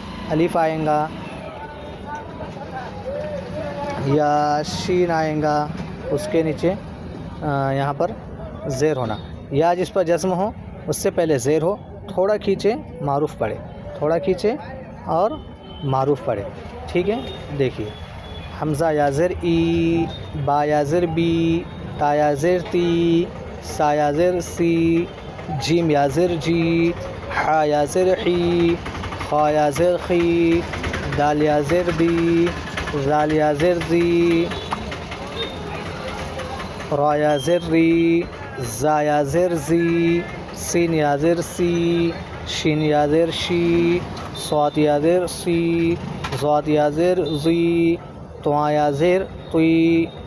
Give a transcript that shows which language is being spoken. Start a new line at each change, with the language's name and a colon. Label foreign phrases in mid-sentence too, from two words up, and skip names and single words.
Urdu: الف آئیں گا یا شین آئیں گا، اس کے نیچے یہاں پر زیر ہونا. یا جس پر جزم ہو اس سے پہلے زیر ہو، تھوڑا کھینچے معروف پڑھے، تھوڑا کھینچے اور معروف پڑھے. ٹھیک ہے. دیکھیے حمزہ یا زر ای، با یا زر بی، تا یا زر تی، سا یا زر سی، جیم یا زر جی، حا یا زر حی، خا یا زر خی، دال یا زر دی، زال یا زر زی، را یا زر ری، زا یا زر زی، سین یا زر سی، شین یا زر شی، صاد یا زر سی، ضاد یا زر زی، طوا یا زر طی،